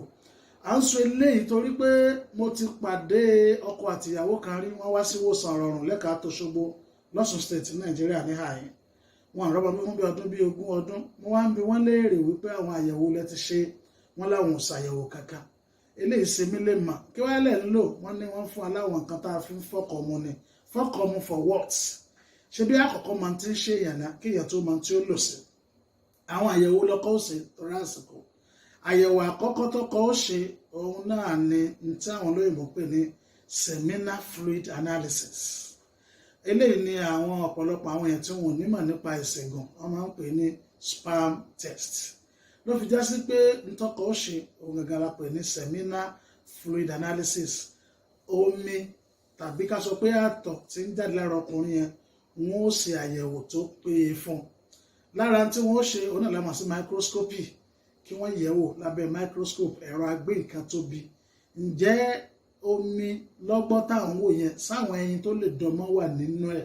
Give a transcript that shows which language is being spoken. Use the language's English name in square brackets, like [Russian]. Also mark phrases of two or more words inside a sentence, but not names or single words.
[Yoruba] À ń sọ eléyìí torí pé mo ti pàdé ọkọ àtìyàwó kan rí, wọ́n wá sí ìwòsàn rọrùn lẹ́ka t'Òṣogbo l'Ọ́ṣun State Nàìjíríà ní àyìn. Wọn rọ́mọ bí fún bí ọdún bí 20 ọdún, mo wá ń bi wọ́n léèrè wípé àwọn àyẹ̀wò lẹ ti ṣe, wọ́n láwọn ò ṣàyẹ̀wò kankan. Eléyìí ṣe mí lè mà kí wọ́n lẹ̀ ń lò, wọ́n ní wọ́n fún aláwọn nǹkan tá a fi ń fọ́kọ̀ mu ni. Fọ́kọ̀ mu [English] for what? [Yoruba] Ṣé bí àkọ́kọ́ máa ti ń ṣe èèyàn náà kí èèyàn tó máa tí ó lò sí. Àwọn àyẹ̀wò lọ́kọ́ ó ṣe torí àsìkò. Àyẹ̀wò àkọ́kọ́ tọ́kọ́ ó ṣe òun náà ni tí àwọn olóyìnbó pè ní [English] seminal fluid analysis. [Yoruba] Eléyìí ni àwọn ọ̀pọ̀lọpọ̀ àwọn èèyàn tí wọn ò nímọ̀ nípa ìṣègùn wọ́n máa ń pè ní [English] sperm test. [Yoruba] Ló fi já sí pé ntọ́kọ̀ ó ṣe òun gangan la pè ní [English] seminal fluid analysis. [Yoruba] Omi tàbí ká sọ pé àtọ̀ tí ń jáde lára ọkùnrin yẹn wọ́n ó ṣe àyẹ̀wò tó péye fún. Lára tí wọ́n ó ṣe òun náà la mọ̀ sí microscopy, kí wọ́n yẹ̀wò lábẹ́ microscope, ẹ̀rọ agbé nǹkan tóbi. Ǹjẹ́ omi lọ́gbọ́n táwọn wò yẹn sáwọn ẹyin tó lè dọmọ wà nínú ẹ̀?